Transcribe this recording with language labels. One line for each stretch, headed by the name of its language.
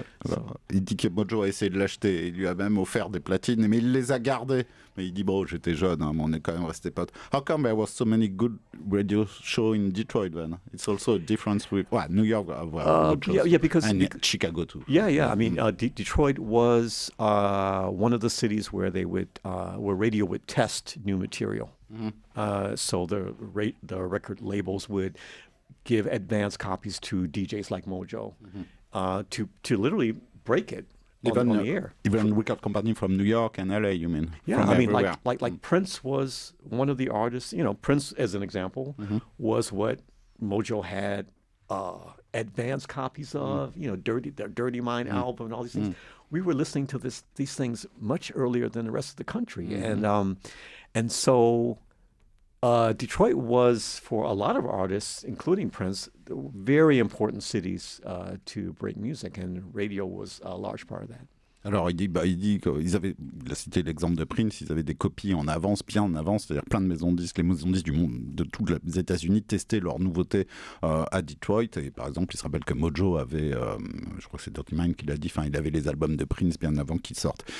French: Alors, il dit que Mojo a essayé de l'acheter, il lui a même offert des platines, mais il les a gardées. Mais il dit, bon, j'étais jeune, mais on est quand même restés potes.
English: How come there was so many good radio shows in Detroit then? It's also a difference with, New York, because Chicago too. Yeah. I mean, Detroit was one of the cities where they would, where radio would test new material. So the record labels would give advance copies to DJs like Mojo to literally break it on the air. Even record company from New York and LA, you mean? Yeah, I mean, like Prince was one of the artists. Prince, as an example, was what Mojo had advance copies of. The Dirty Mind album and all these things. We were listening to these things much earlier than the rest of the country, and so Detroit was, for a lot of artists, including Prince, very important cities to break music, and radio was a large part of that.
French: Alors il dit il a cité l'exemple de Prince, ils avaient des copies en avance, bien en avance, c'est-à-dire plein de maisons de disques, les maisons de disques du monde, de tous les États-Unis testaient leurs nouveautés à Detroit. Et par exemple, il se rappelle que Mojo avait, je crois que c'est Dirty Mind qui l'a dit, il avait les albums de Prince bien avant qu'ils sortent.